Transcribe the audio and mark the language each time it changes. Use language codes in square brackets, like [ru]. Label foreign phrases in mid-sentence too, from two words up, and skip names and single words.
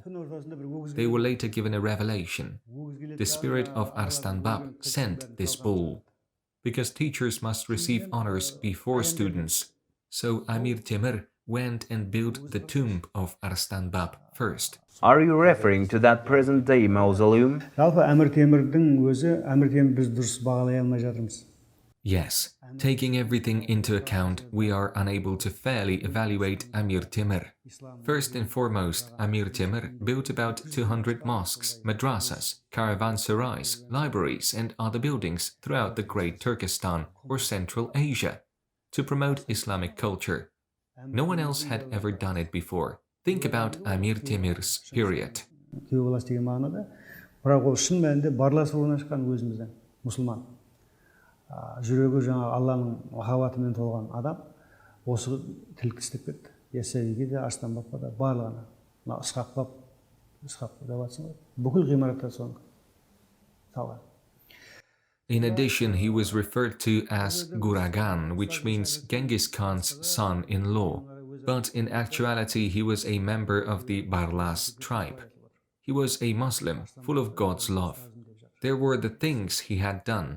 [en] They were later given a revelation. The spirit of Arystan Bab sent this bull. Because teachers must receive honors before students, so Amir Temir went and built the tomb of Arystan Bab first. Are you referring to that present-day mausoleum? [kk] Жалпы Әмір Темірдің өзі, Әмір Темір біз дұрыс бағалай алмай жатырмыз. [en] Yes, taking everything into account, we are unable to fairly evaluate Amir Timur. First and foremost, Amir Timur built about 200 mosques, madrasas, caravanserais, libraries and other buildings throughout the Great Turkestan or Central Asia to promote Islamic culture. No one else had ever done it before. Think about Amir Timur's period. [kk] Күйеу деген мағынада, бірақ ол шын мәнінде барласып орнашқан өзіміздің мұсылман. Жүрегі жаңа Алланың махаббатымен толған адам осы тілкі істеп кетті. Яссауиге де, Арыстан Бабқа да, барлығына. Мына Ысқақ Баб, Ысқақ деп жатсың ғой. Бүкіл ғимаратта соны салған. [en] In addition, he was referred to as Guragan, which means Genghis Khan's son-in-law. But in actuality, he was a member of the Barlas tribe. He was a Muslim, full of God's love. There were the things he had done.